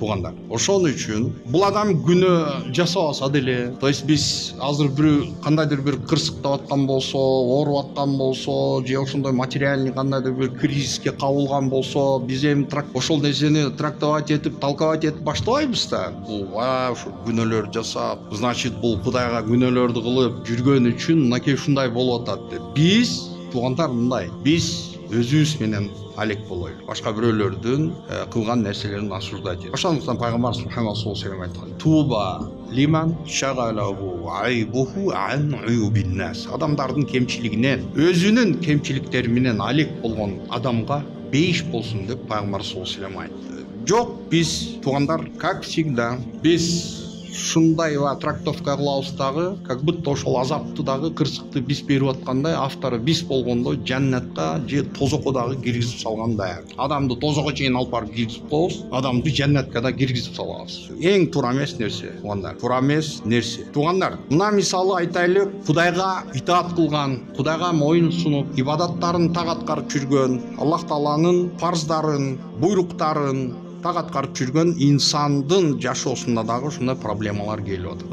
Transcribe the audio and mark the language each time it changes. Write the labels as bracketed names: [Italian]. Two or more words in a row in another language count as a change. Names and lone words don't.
[Kyrgyz] Туугандар, ошон үчүн бул адам күнөө жасабаса деле, [Russian] то есть [Kyrgyz] биз азыр бир кандайдыр бир кырсыктап аткан болсо, ооруп аткан болсо, же ошондой материальный кандайдыр бир кризиске кабылган болсо, биз эми ошол нерсени трактовать этип, толковать этип баштабайбыз да. Бул ушу күнөөлөр жасап, значит бул Кудайга күнөөлөрдү кылып жүргөн үчүн мынакей ушундай болуп атат деп. Биз, туугандар, мындай, биз өзүбүз менен алек болойлу, башка бирөөлөрдүн кылган нерселерин осуждать этип. Ошондуктан пайгамбар Мухаммад [Arabic] صلى الله عليه وسلم айткан: "طوبى لمن شغله عيبه عن عيوب الناس". [Kyrgyz] Адамдардын кемчилигинен, өзүнүн кемчиликтери менен алек болгон адамга бейиш болсун деп пайгамбар [Arabic] صلى الله عليه وسلم [Kyrgyz] айтты. Жок, биз, туугандар, [Russian] как всегда, [Kyrgyz] биз ушундай трактовка кылабыз дагы, [Russian] как будто [Kyrgyz] ошол азапты дагы, кырсыкты биз берип аткандай, автору биз болгондой жаннатка же тозокко дагы киргизип салгандай. Адамды тозокко чейин алып барып киргизип коебуз, адамды жаннатка да киргизип салабыз. Эң туура эмес нерсе, туугандар, туура эмес нерсе. Туугандар, мына мисалы айтайлы, Кудайга итаат кылган, Кудайга моюн сунуп, ибадаттарын так аткарып жүргөн, Аллах тааланын фарздарын, буйруктарын так аткарып жүргөн инсандын жашоосунда дагы ушундай проблемалар келип атат.